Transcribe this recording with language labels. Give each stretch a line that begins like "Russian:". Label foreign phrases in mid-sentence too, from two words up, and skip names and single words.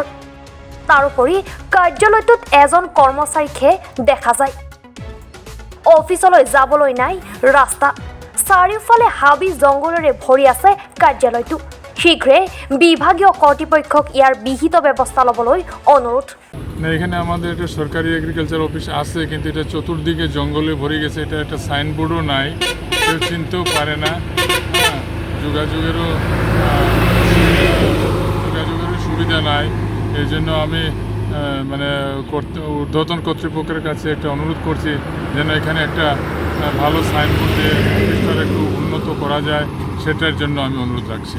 Assamese: তাৰোপৰি কাৰ্যালয়টোত এজন কৰ্মচাৰীকহে দেখা যায়। অফিচলৈ যাবলৈ নাই ৰাস্তা। চাৰিওফালে হাবি জংঘলেৰে ভৰি আছে কাৰ্যালয়টো। শীঘ্ৰে বিভাগীয় কৰ্তৃপক্ষক ইয়াৰ বিহিত ব্যৱস্থা ল'বলৈ অনুৰোধ।
Bangla: এখানে আমাদের একটা সরকারি
English: agriculture office
Bangla: আছে, কিন্তু এটা চতুর্দিকে জঙ্গলে ভরে গেছে। এটা একটা সাইনবোর্ডও নাই, কেউ চিনতেও পারে না। যোগাযোগেরও সুবিধা নাই। এই জন্য আমি মানে ঊর্ধ্বতন কর্তৃপক্ষের কাছে একটা অনুরোধ করছি যেন এখানে একটা ভালো সাইনবোর্ড দিয়ে অফিসটার একটু উন্নত করা যায়, সেটার জন্য আমি অনুরোধ রাখছি।